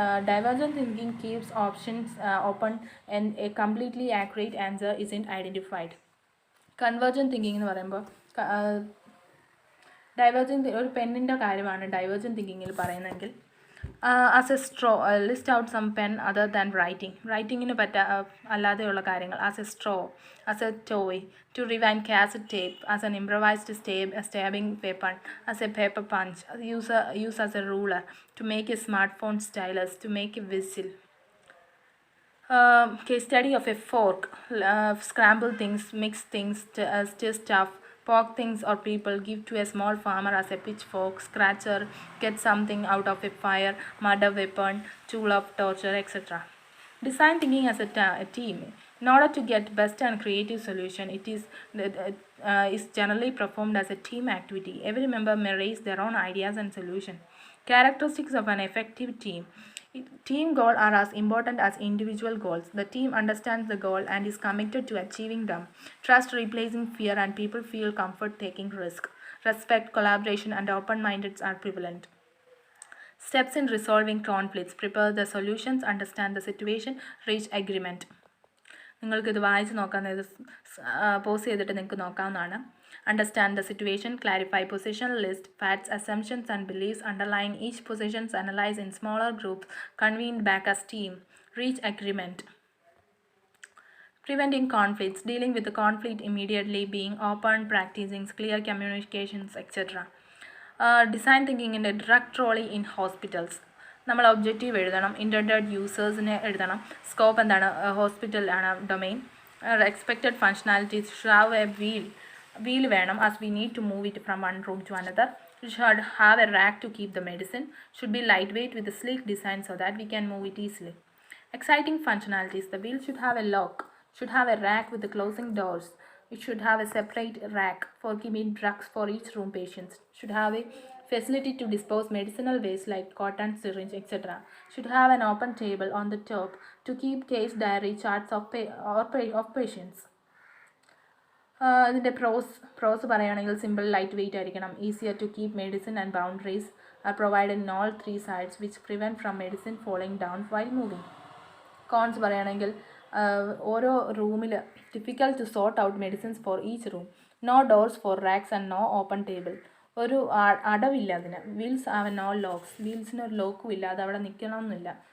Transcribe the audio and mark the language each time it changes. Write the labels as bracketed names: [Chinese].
[English] Divergent thinking keeps options open and a completely accurate answer isn't identified. [Malayalam] Convergent thinking എന്ന് പറയുമ്പോൾ divergent ഒരു പെണ്ണിൻ്റെ കാര്യമാണ് ഡൈവേർജൻറ്റ് തിങ്കിങ്ങിൽ പറയുന്നതെങ്കിൽ [English] As a straw, list out some pen other than writing. [Malayalam] Writing-ന് അല്ലാതെയുള്ള കാര്യങ്ങൾ. [English] As a straw, as a toy, to rewind cassette tape, as an improvised stabbing weapon, as a paper punch, use as a ruler, to make a smartphone stylus, to make a whistle. Case study of a fork. Scramble things, mix things, stir stuff, poke things or people, give to a small farmer as a pitchfork, scratcher, get something out of a fire, murder weapon, tool of torture, etc. Design thinking as a team. In order to get best and creative solution, it is generally performed as a team activity. Every member may raise their own ideas and solutions. Characteristics of an effective team. Team goals are as important as individual goals. The team understands the goal and is committed to achieving them. Trust replacing fear, and people feel comfort taking risk. Respect, collaboration, and open-mindedness are prevalent. Steps in resolving conflicts. Prepare the solutions, understand the situation, reach agreement. [Malayalam] നിങ്ങൾക്കിത് വായിച്ച് നോക്കാവുന്നത് pose ചെയ്തിട്ട് നിങ്ങൾക്ക് നോക്കാവുന്നതാണ്. [English] Understand the situation, clarify position, list facts, assumptions and beliefs underlying each positions, analyze in smaller groups, convene back as team, reach agreement. Preventing conflicts, dealing with the conflict immediately, being open, practicing clear communications, etc. Design thinking in a direct role in hospitals. [Malayalam] നമ്മൾ objective എഴുതണം, intended യൂസേഴ്സിനെ എഴുതണം, scope എന്താണ്, hospital ആണ് domain, expected functionalities, have A wheel വേണം [English] as we need to move it from one room to another. You should have a rack to keep the medicine, should be lightweight with a sleek design so that we can move it easily. Exciting functionalities, the wheel should have a lock, should have a rack with the closing doors, it should have a separate rack for keeping drugs for each room patients, should have a facility to dispose medicinal waste like cotton, syringe, etc. Should have an open table on the top to keep case diary charts of patients. [Malayalam] ഇതിൻ്റെ പ്രോസ് പറയുകയാണെങ്കിൽ [English] Simple, light weight ആയിരിക്കണം, easier to keep medicine and boundaries are provided in all three sides which prevent from medicine falling down while moving. [Malayalam] Cons പറയുകയാണെങ്കിൽ ഓരോ റൂമിൽ [English] difficult to sort out medicines for each room, no doors for racks and no open table, [Malayalam] ഒരു അടവില്ല അതിന്, [English] wheels have no locks, [Malayalam] വീൽസിന് ഒരു ലോക്കും ഇല്ല, അത് അവിടെ നിൽക്കണമെന്നില്ല.